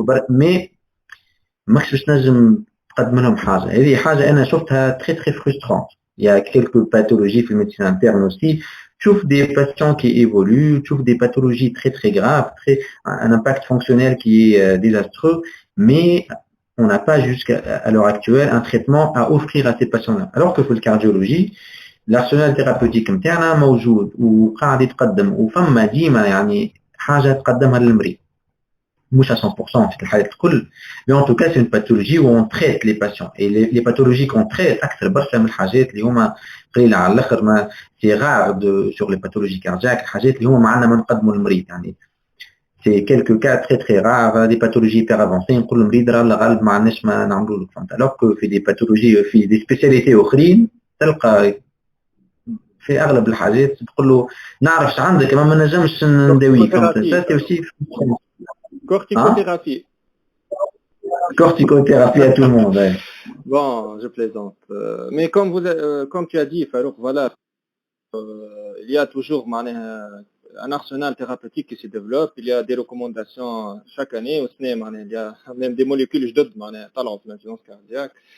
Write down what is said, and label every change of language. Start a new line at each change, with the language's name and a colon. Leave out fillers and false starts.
French: Mais
Arabic: ماكش باش نجم تقدم لهم حاجة. هذه حاجة أنا شفتها
French: très très frustrante. Il y a quelques pathologies في médecine interne aussi.
Arabic: تشوف
French: des patients qui évoluent, تشوف des pathologies très très graves, un impact fonctionnel qui est désastreux, mais on n'a pas jusqu'à l'heure actuelle un traitement à offrir à ces patients-là. Alors que pour la cardiologie, l'arsenal thérapeutique
Arabic: نتاعنا موجود وقاعد يتقدم وفما ديما يعني حاجة تقدمها للمريض. مش
French: à 100%
Arabic: في الحالات الكل,
French: mais en tout cas c'est une pathologie où on traite les patients et les pathologies qu'on traite
Arabic: أكثر برشا من الحاجات اللي هما قليلة على الآخر ما
French: c'est rare sur les pathologies cardiaques
Arabic: الحاجات اللي هما معنا ما نقدموا للمريض يعني.
French: C'est quelques cas très très rares, des pathologies hyper avancées,
Arabic: نقول المريض راه الغالب ما عندناش ما نعملوا له فهمت.
French: alors que
Arabic: في
French: des pathologies
Arabic: في
French: des spécialités
Arabic: أخرين تلقى في أغلب الحاجات تقول له نعرفش عندك ما نجمش نداويك فهمت.
French: ça c'est aussi corticothérapie. Corticothérapie à tout le monde. Ouais. Bon, je plaisante. Mais comme tu as dit, Farouk, voilà, il y a toujours un arsenal thérapeutique qui se développe. Il y a des recommandations chaque année. Il y a même des molécules talent de l'insuffisance cardiaque.